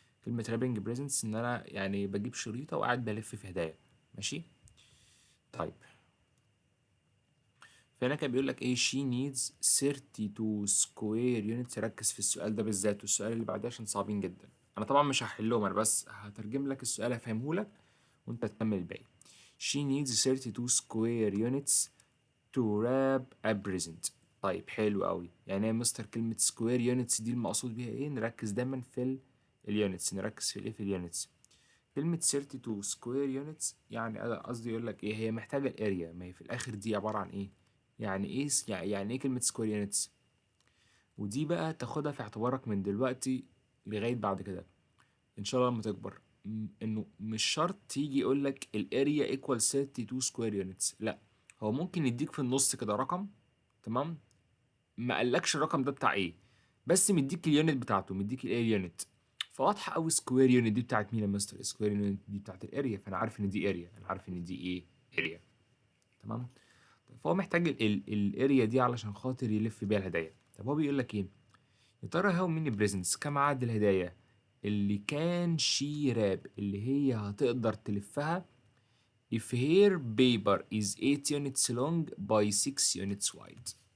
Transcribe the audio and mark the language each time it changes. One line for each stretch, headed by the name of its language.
Arabic: كلمه رابنج بريزنتس ان انا يعني بجيب شريطه وقاعد بلف في هدايا. ماشي. طيب فهنا كان بيقول لك ايه؟
English: she needs 32 square units.
Arabic: ركز في السؤال ده بالذات والسؤال اللي بعديه عشان صعبين جدا. انا طبعا مش هحلهم، انا بس هترجم لك السؤال هفهمه لك وانت تكمل الباقي.
English: she needs 32 square units to wrap a present.
Arabic: طيب حلو قوي. يعني يا مستر كلمة square units دي المقصود بيها ايه؟ نركز دايما في اليونتس. نركز في الايه؟ في اليونتس. كلمة 32 square units يعني قصدي يقول لك ايه؟ هي محتاجة الاريا. ما هي في الاخر دي عبارة عن ايه؟ يعني ايه يعني ايه كلمة square units؟ ودي بقى تاخدها في اعتبارك من دلوقتي لغاية بعد كده ان شاء الله لما تكبر. انه مش شرط تيجي يقول لك الاريا ايكوال 32 سكوير يونتس، لا. هو ممكن يديك في النص كده رقم، تمام، ما قالكش الرقم ده بتاع ايه، بس مديك اليونت بتاعته، مديك الاريا يونت. فواضحه قوي سكوير يونت دي بتاعت مين يا مستر؟ سكوير يونت دي بتاعت الاريا، فانا عارف ان دي اريا، انا عارف ان دي ايه؟ اريا. تمام. طيب فهو محتاج الاريا دي علشان خاطر يلف بيها الهدايا. طب هو بيقول لك ايه؟ يا ترى هاو ميني بريزنتس، كم عدد الهدايا اللي كان شي راب اللي هي هتقدر تلفها
English: if her paper is 8 units long by 6 units wide.